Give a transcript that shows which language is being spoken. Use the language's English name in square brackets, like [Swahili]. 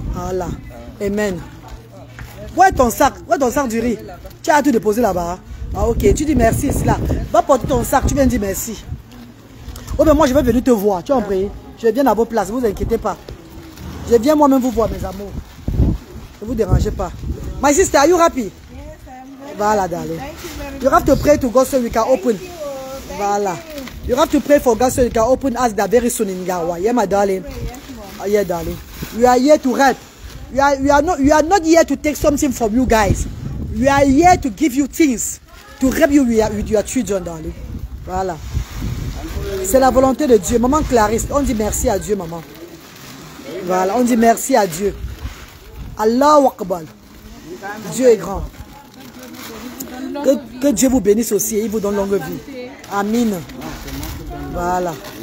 [French] Voilà. Amen. Où est ton sac? Où est ton sac du riz? Tu as tout déposé là-bas. Ah ok, tu dis merci ici là. Va porter ton sac, tu viens dire merci. Oh ben moi je vais venir te voir, tu as compris? Je viens à vos places, ne vous inquiétez pas. Je viens moi-même vous voir mes amours. Ne vous dérangez pas. [English] My sister, are you happy? Voilà, darling. You have to pray to God so we can open. Voilà. You have to pray for God so we can open us that very soon in Gawa. Yeah, my darling. Yeah, darling. We are here to help. We are not here to take something from you guys. We are here to give you things to help you with your children, darling. [French] Voilà. C'est la volonté de Dieu. Maman Clarisse, on dit merci à Dieu, maman. Voilà, on dit merci à Dieu. [Arabic] Allahu Akbar. [French] Dieu est grand. Que Dieu vous bénisse aussi et il vous donne longue vie. Amen. Voilà.